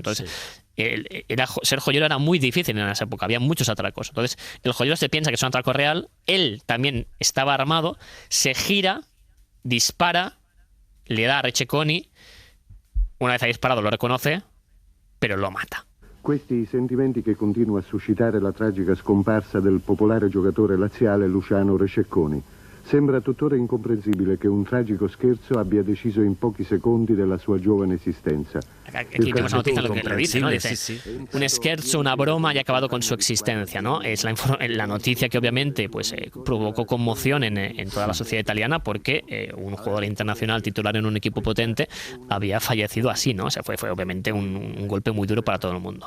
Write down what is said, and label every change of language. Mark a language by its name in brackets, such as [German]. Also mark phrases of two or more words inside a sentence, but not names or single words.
[Spanish] Entonces, ser joyero era muy difícil en esa época, había muchos atracos. Entonces, el joyero se piensa que es un atraco real, él también estaba armado, se gira, dispara, le da a Receconi, una vez ha disparado lo reconoce, pero lo mata. [Italian] Questi i sentimenti che continua a suscitare la tragica scomparsa del popolare giocatore laziale Luciano Receconi. Sembra tuttora incomprensibile che un tragico scherzo abbia deciso in pochi secondi della sua giovane esistenza. [Spanish] Aquí vemos la noticia lo que lo dice, ¿no? Dice, un scherzo, una broma y ha acabado con su existencia, ¿no? Es la noticia que obviamente pues provocó conmoción en toda la sociedad italiana porque un jugador internacional titular en un equipo potente había fallecido así, ¿no? O sea, fue obviamente un golpe muy duro para todo el mundo.